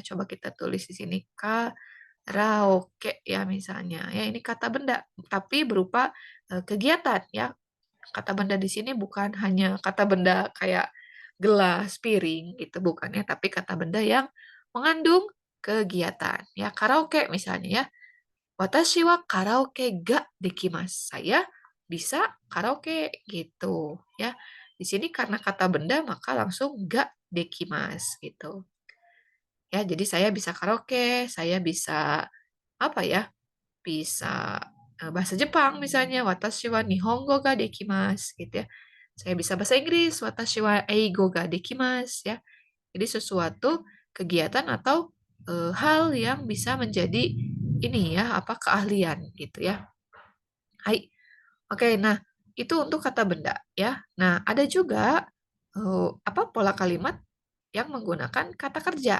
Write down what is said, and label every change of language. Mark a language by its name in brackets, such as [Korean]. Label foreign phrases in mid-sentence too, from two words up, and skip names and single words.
[Indonesian] Coba kita tulis di sini karaoke ya misalnya. Ya ini kata benda tapi berupa kegiatan ya. Kata benda di sini bukan hanya kata benda kayak gelas, piring gitu bukan ya, tapi kata benda yang mengandung kegiatan. Ya karaoke misalnya ya. [Japanese] 私はカラオケができます. [Indonesian] Saya bisa karaoke gitu ya. Di sini karena kata benda maka langsung [Japanese] ができます [Indonesian] gitu. Ya, jadi saya bisa karaoke, saya bisa apa ya? Bisa bahasa Jepang misalnya, [Japanese] 私は日本語ができます [Indonesian] gitu ya. Saya bisa bahasa Inggris, [Japanese] 私は英語ができますya. [Indonesian] Jadi sesuatu kegiatan atau hal yang bisa menjadi ini ya, apa, keahlian gitu ya. Hai. Oke, nah itu untuk kata benda ya. Nah, ada juga, apa, pola kalimat yang menggunakan kata kerja.